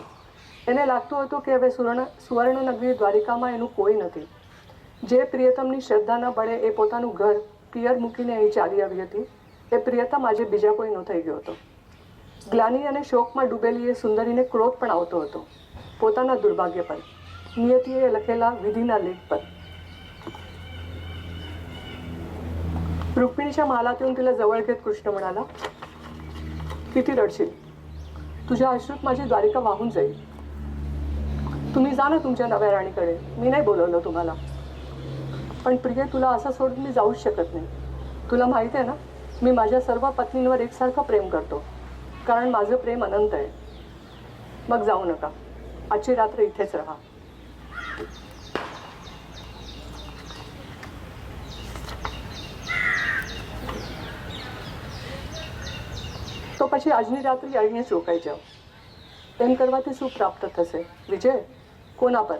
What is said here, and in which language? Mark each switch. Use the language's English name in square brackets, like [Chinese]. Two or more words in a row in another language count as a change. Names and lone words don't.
[Gujarati] એને લાગતું હતું કે હવે સુવર્ણનગરી દ્વારિકામાં એનું કોઈ નથી. જે પ્રિયતમની શ્રદ્ધાના બળે એ પોતાનું ઘર પિયર મૂકીને અહીં ચાલી આવી હતી, એ પ્રિયતમ આજે બીજા કોઈનો થઈ ગયો હતો. ગ્લાની અને શોકમાં ડૂબેલી એ સુંદરીને ક્રોધ પણ આવતો હતો. પોતાના દુર્ભાગ્ય પર, નિયતિએ લખેલા વિધિના લેખ પર. [Marathi] रुक्मिणीच्या महालात येऊन तिला जवळ घेत कृष्ण म्हणाला, किती रडशील? तुझ्या अश्रूत माझी द्वारिका वाहून जाईल. तुम्ही जा ना तुमच्या नव्या राणीकडे. मी नाही बोलवलं तुम्हाला. पण प्रिय, तुला असं सोडून मी जाऊच शकत नाही. तुला माहिती आहे ना, मी माझ्या सर्व पत्नींवर एकसारखं प्रेम करतो, कारण माझं प्रेम अनंत आहे. मग जाऊ नका. आजची रात्र इथेच राहा. [Gujarati] તો પછી આજની રાત્રિ અહીંયા જ રોકાઈ જાઓ. એમ કરવાથી શું પ્રાપ્ત થશે? વિજય કોના પર?